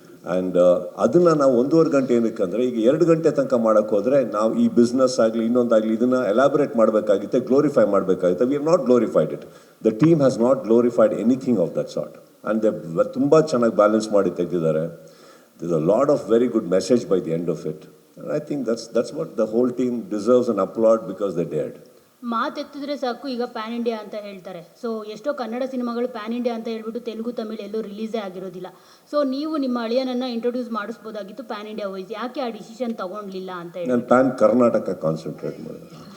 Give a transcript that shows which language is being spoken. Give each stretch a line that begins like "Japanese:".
Kannada: And ಅದನ್ನು ನಾವು 1.5 ಗಂಟೆ ಏನಕ್ಕೆ ಅಂದರೆ ಈಗ 2 ಗಂಟೆ ತನಕ ಮಾಡೋಕ್ಕೆ ಹೋದರೆ ನಾವು ಈ ಬಿಸ್ನೆಸ್ ಆಗಲಿ ಇನ್ನೊಂದಾಗಲಿ ಇದನ್ನು ಎಲಾಬ್ರೇಟ್ ಮಾಡಬೇಕಾಗಿತ್ತೆ, ಗ್ಲೋರಿಫೈ ಮಾಡಬೇಕಾಗುತ್ತೆ.
English: We have not glorified it. The team has not glorified anything of that sort. And they
Kannada: ತುಂಬ ಚೆನ್ನಾಗಿ ಬ್ಯಾಲೆನ್ಸ್ ಮಾಡಿ ತೆಗೆದಿದ್ದಾರೆ.
English: There's a lot of very good message by the end of it. And I think that's what the whole team deserves an applaud because they dared.
Kannada: ಮಾತೆತ್ತಿದ್ರೆ ಸಾಕು ಈಗ PAN India ಅಂತ ಹೇಳ್ತಾರೆ. So ಎಷ್ಟೋ ಕನ್ನಡ ಸಿನಿಮಾಗಳು ಪ್ಯಾನ್ ಇಂಡಿಯಾ ಅಂತ ಹೇಳ್ಬಿಟ್ಟು ತೆಲುಗು ತಮಿಳು ಎಲ್ಲೂ ರಿಲೀಸೇ ಆಗಿರೋದಿಲ್ಲ. ಸೊ ನೀವು ನಿಮ್ಮ ಅಳಿಯನನ್ನು ಇಂಟ್ರೊಡ್ಯೂಸ್ ಮಾಡಿಸ್ಬೋದಾಗಿತ್ತು ಪ್ಯಾನ್ ಇಂಡಿಯಾ ವೈಸ್, ಯಾಕೆ ಆ ಡಿಸಿಷನ್ ತಗೊಂಡ್ಲಿಲ್ಲ ಅಂತ ಹೇಳಿ? ನಾನು ಪ್ಯಾನ್ ಕರ್ನಾಟಕ ಕಾನ್ಸಂಟ್ರೇಟ್ ಮಾಡಿದೆ.